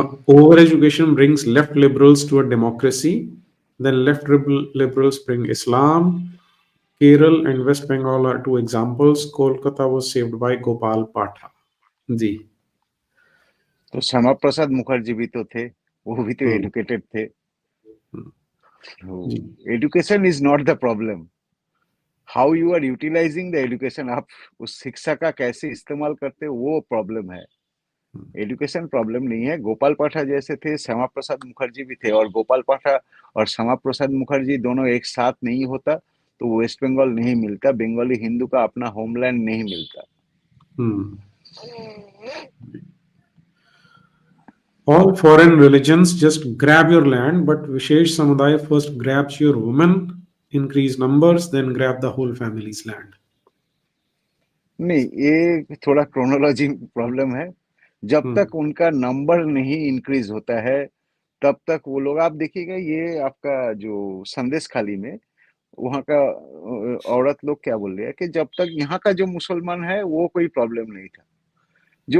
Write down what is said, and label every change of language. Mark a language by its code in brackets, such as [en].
[en] Over education brings left liberals to a democracy. Then liberals bring Islam. Kerala and West Bengal are two examples. Kolkata was saved by Gopal Patha. [hi] जी। तो श्यामा प्रसाद मुखर्जी भी तो थे, वो भी तो हम्म educated थे। हम्म, तो जी। [en] education is not the problem, how you are utilising the education, [hi] आप उस शिक्षा का कैसे इस्तेमाल करते हो, वो प्रॉब्लम है। हम्म एजुकेशन प्रॉब्लम नहीं है। गोपाल पाठा जैसे थे, श्यामा प्रसाद मुखर्जी भी थे, और गोपाल पाठा और श्यामा प्रसाद मुखर्जी दोनों एक साथ नहीं होता तो वेस्ट बंगाल नहीं मिलता, बंगाली हिंदू का अपना होमलैंड नहीं मिलता। हम्म, [en] All foreign religions just grab your land, but Vishesh Samudaya first grabs your women, increase numbers, then grab the whole family's land. [hi] नहीं, ये थोड़ा क्रोनोलॉजी प्रॉब्लम है। जब Hmm. तक उनका नंबर नहीं इंक्रीज होता है, तब तक वो लोग, आप देखिएगा ये आपका जो संदेश खाली में वहाँ का औरत लोग क्या बोल रहे हैं कि जब तक यहाँ का जो मुसलमान है वो कोई प्रॉब्लम नहीं था, जो